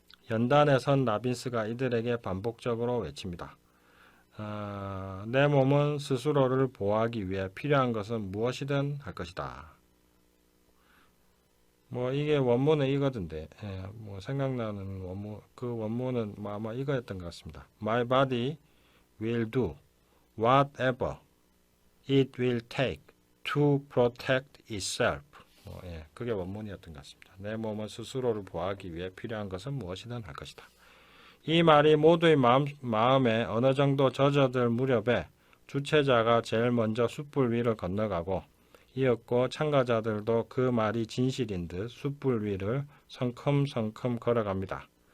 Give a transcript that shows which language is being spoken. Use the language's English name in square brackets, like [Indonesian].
[Korean] 연단에 선 라빈스가 이들에게 반복적으로 외칩니다. 내 몸은 스스로를 보호하기 위해 필요한 것은 무엇이든 할 것이다. 뭐 이게 원문은 이거던데, 뭐 생각나는 원문, 그 원문은 아마 이거였던 것 같습니다. [English] My body will do whatever it will take to protect itself. [Korean] 그게 원문이었던 것 같습니다. 내 몸은 스스로를 보호하기 위해 필요한 것은 무엇이든 할 것이다. 이 말이 모두의 마음에 어느 정도 젖어들 무렵에 주최자가 제일 먼저 숯불 위를 건너가고 이었고 참가자들도 그 말이 진실인 듯 숯불 위를 성큼성큼 걸어갑니다.